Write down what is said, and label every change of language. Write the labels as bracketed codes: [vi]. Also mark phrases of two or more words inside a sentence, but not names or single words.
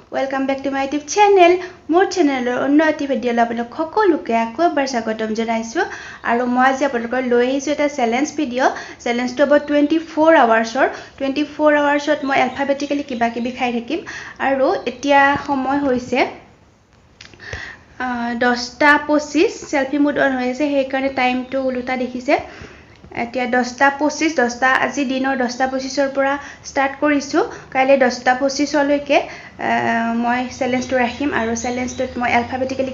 [en] welcome back to my YouTube channel [as] মোৰ চেনেলৰ অন্য এটা ভিডিঅ' আপোনালোক সকলোকে আকৌ এবাৰ স্বাগতম জনাইছো আৰু মই আজি আপোনালোকৰ লৈ আহিছো এটা [en] challenge video [as] চ্যালেঞ্জটো হ'ব 24 আৱাৰ্ছৰ 24 আৱাৰ্ছত মই এলফাবেটিক্যালি কিবা কিবি খাই থাকিম আৰু এতিয়া সময় হৈছে 10:25 [en] selfie mode [as] অন হৈ আছে সেই কাৰণে টাইমটো উলুটা দেখিছে এতিয়া 10:25 10টা আজি দিনৰ 10:25 পৰা স্টাৰ্ট কৰিছো কাইলে 10:25 লৈকে মই চ্যালেঞ্জটো ৰাখিম আৰু চ্যালেঞ্জটোত মই এলফাবেটিক্যালি